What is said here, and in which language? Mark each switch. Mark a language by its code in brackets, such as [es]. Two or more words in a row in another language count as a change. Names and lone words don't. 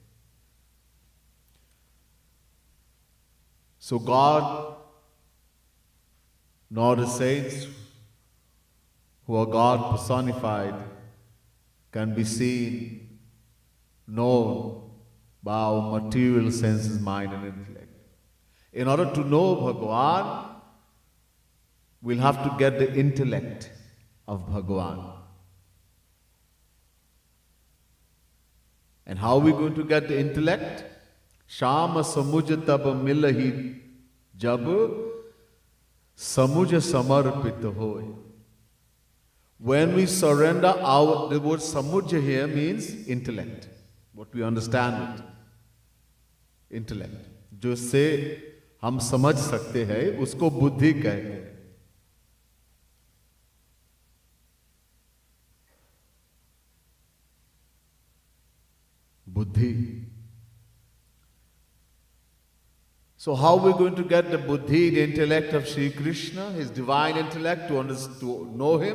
[en] So God, nor the saints who are God personified, can be seen, known by our material senses, mind and intellect. In order to know Bhagavan, we'll have to get the intellect of Bhagavan. And how are we going to get the intellect? [hi] शामा समुझ तब मिलहि जब समुझ समर्पित होय. [en] When we surrender the word samujya here means intellect. What we understand it. Intellect. [hi] जो से हम समझ सकते हैं उसको बुद्धि कहते हैं. Buddhi. [en] So how are we going to get the buddhi, the intellect of Sri Krishna, his divine intellect, to know him?